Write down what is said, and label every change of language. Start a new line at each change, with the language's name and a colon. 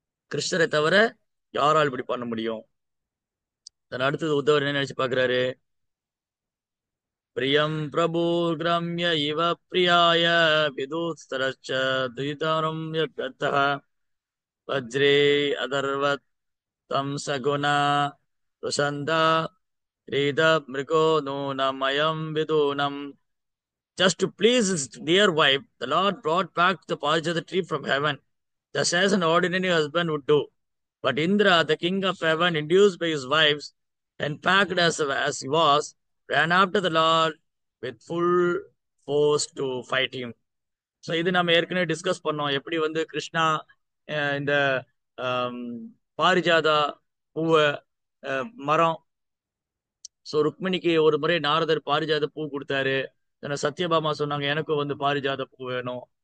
Tamil: கிருஷ்ணரை தவிர யாரால் இப்படி பண்ண முடியும்? தன் அடுத்தது உத்தவர் என்ன நினைச்சு பாக்குறாரு,
Sanskrit: பிரியம் பிரபு கிரம்ய இவ பிரியாய விதூஸ்தரச்ச துயிதரம் யத்கர்த்தः வஜ்ரே அதர்வத் தம் சகுணா ருஷந்தா ரீத மிருகோ நூனமயம் விதூனம்.
English: Just to please his dear wife, the Lord brought back the Parijata tree from heaven, just as an ordinary husband would do. But Indra, the king of heaven, induced by his wives, and packed as he was, ran after the Lord with full force to fight him.
Tamil: So இது நம்ம ஏற்கனவே discuss பண்ணோம், எப்படி வந்து கிருஷ்ணா இந்த ஆம், பாரிஜாதா பூவை, மரம். ஸோ ருக்மிணிக்கு ஒரு முறை நாரதர் பாரிஜாத பூ கொடுத்தாரு. சத்யபாமா சொன்னாங்க, எனக்கும் வந்து பாரிஜாத பூ வேணும்.